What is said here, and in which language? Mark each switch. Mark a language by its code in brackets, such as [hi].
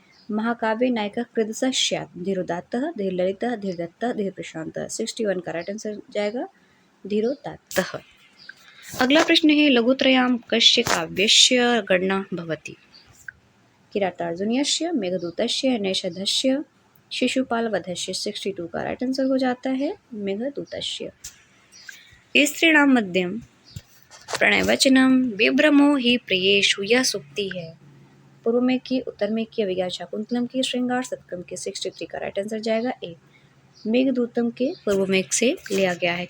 [sa] महाकाव्ये नायकः कृदसः स्यात् धीरोदात्तः धीरललितः धीरदत्तः धीरप्रशान्तः। [hi] 61 का राइट आंसर जाएगा धीरोदात्तः। अगला प्रश्न है [sa] लघुत्रयां कस्य काव्यस्य गणना भवति? किरातार्जुनीयस्य, मेघदूतस्य, नैषधस्य, शिशुपालवधस्य। [hi] 62 का राइट आंसर हो जाता है मेघदूतस्य। [sa] स्त्रीणां मध्यम प्रणयवचनम विभ्रमो हि प्रियेषु, [hi] यह सूक्ति है पूर्व में की, उत्तर में की, अभिज्ञान शाकुंतलम की, श्रृंगार शतकम की। 63 का राइट आंसर जाएगा ए, मेघदूतम के पूर्व में से लिया गया है।